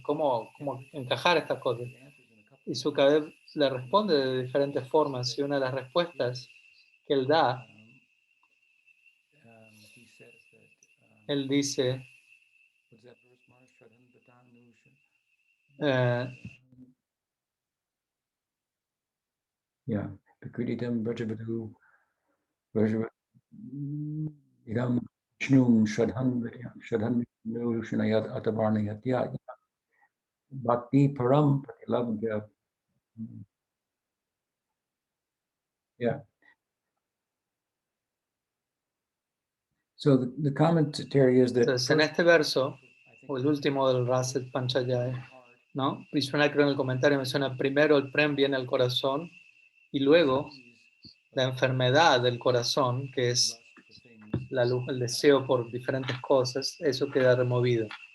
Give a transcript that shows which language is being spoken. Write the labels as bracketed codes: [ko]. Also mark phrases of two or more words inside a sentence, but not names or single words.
[es] ¿Cómo encajar estas cosas? Y Sukadev le responde de diferentes formas, y una de las respuestas que él da, él dice, Yeah. [sa] Prakritam Brajavadu Idam Shnum Shadhan Shanayat Atavarnayat. Yeah. Bhakti Param Pratilabhya. Yeah. [en] So the commentary is that. [es] Entonces, en este verso, o el último del Raset Panchayaya, ¿no? Vishwanath creo en el comentario menciona primero el Prem viene al corazón y luego la enfermedad del corazón, que es la luz, el deseo por diferentes cosas, eso queda removido.